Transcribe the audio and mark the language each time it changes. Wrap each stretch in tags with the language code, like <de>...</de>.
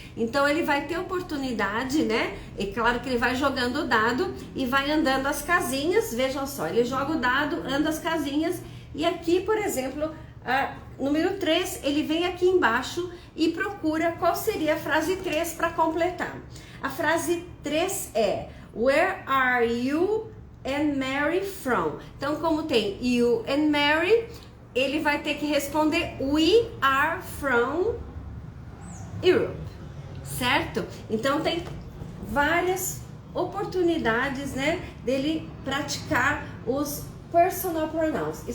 <pt>Então, ele vai ter oportunidade, né? E claro que ele vai jogando o dado e vai andando as casinhas. Vejam só, ele joga o dado, anda as casinhas. E aqui, por exemplo, número 3, ele vem aqui embaixo e procura qual seria a frase 3 para completar. A frase 3 é:</pt> <en>Where are you and Mary from?</en> <pt>Então, como tem you and Mary, ele vai ter que responder</pt> <en>We are from Europe,</en> <pt>certo? Então, tem várias oportunidades, né, dele praticar os personal pronouns.</pt>